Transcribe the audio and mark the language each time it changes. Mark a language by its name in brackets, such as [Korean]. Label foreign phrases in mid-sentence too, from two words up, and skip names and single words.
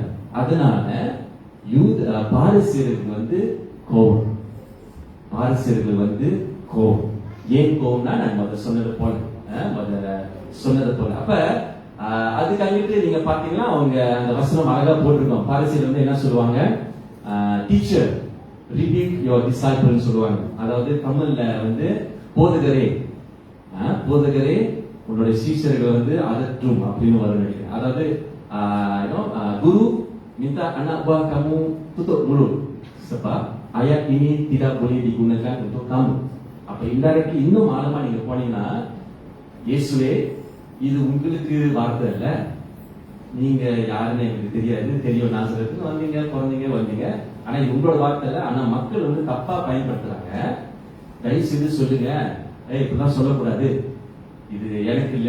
[Tamil] அதனால பாரசீகர்களுக்கு கோபம். பாரசீகர்கள் கோபம். ஏன் கோபம்னா, நான் சொன்னது போல அப்ப அதுக்காக நீங்க பாத்தீங்கன்னா அவங்க அந்த வசனம் அழகா போட்டிருக்கோம். பாரசீகர்கள் என்ன சொல்லுவாங்க, டீச்சர் [English] rebuke your disciple [Tamil] சொல்லுவாங்க. அதாவது தமிழ்ல போதகரே போதகரே உன்னுடைய சீஷர்கள் அதற்றும் அப்படின்னு வரும் நினைக்கிறேன். [Malay] அதாவது guru minta anak buah kamu tutup mulut sebab ayat ini tidak boleh digunakan untuk kamu. [Tamil] அப்ப இன்டைரக்ட்லி இன்னும் ஆழமா நீங்க போனீங்கன்னா, இயேசுவே இது உங்களுக்கு வார்த்தை இல்ல, நீங்க யாருன்னு எனக்கு தெரியாது, தெரியும் நாசரத்துக்கு வந்தீங்க, பிறந்தீங்க, வந்தீங்க, ஆனா இது உங்களோட வார்த்தை இல்ல. ஆனா மக்கள் தப்பா பயன்படுத்துறாங்க. தயவு செய்து சொல்லுங்க, இப்படிதான் சொல்லக்கூடாது, இது எனக்கு இல்ல.